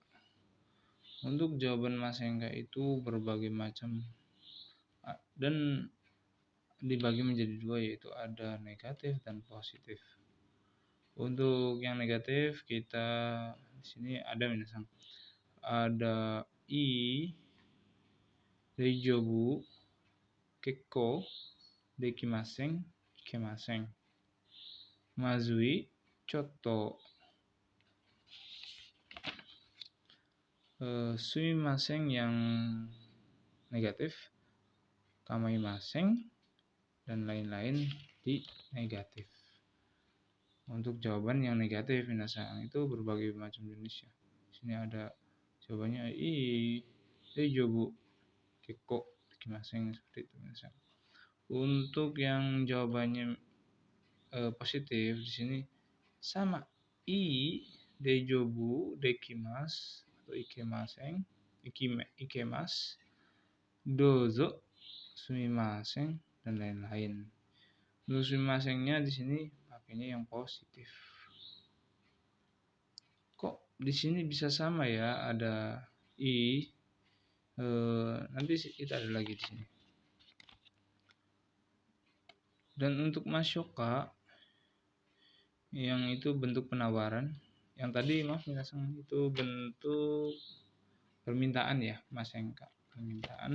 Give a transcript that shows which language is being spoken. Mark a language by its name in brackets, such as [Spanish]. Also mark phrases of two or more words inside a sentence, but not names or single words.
[Indonesian] Untuk jawaban Masenka itu berbagai macam dan dibagi menjadi 2, yaitu ada negatif dan positif. Untuk yang negatif kita di sini ada minasang, ada [Japanese] いい 大丈夫 結構 できません いけません, まずい ちょっと、すみません [Indonesian] yang negatif, kamaimasheng, dan lain-lain di negatif. Untuk jawaban yang negatif minasang itu berbagai macam jenis ya. Sini ada jawabannya [Japanese] いい 大丈夫 結構 できません, [Indonesian] seperti itu minasang. Untuk yang jawabannya positif di sini sama [Japanese] いい 大丈夫 できます [Indonesian] atau [Japanese] いけません、いけます、どうぞ、すみません, [Indonesian] dan lain-lain. Untuk sumimasennya di sini pakainya yang positif. Kok di sini bisa sama ya, ada i, nanti kita ada lagi di sini. Dan untuk masyoka yang itu bentuk penawaran, yang tadi maaf minasang itu bentuk permintaan ya, Masenka permintaan.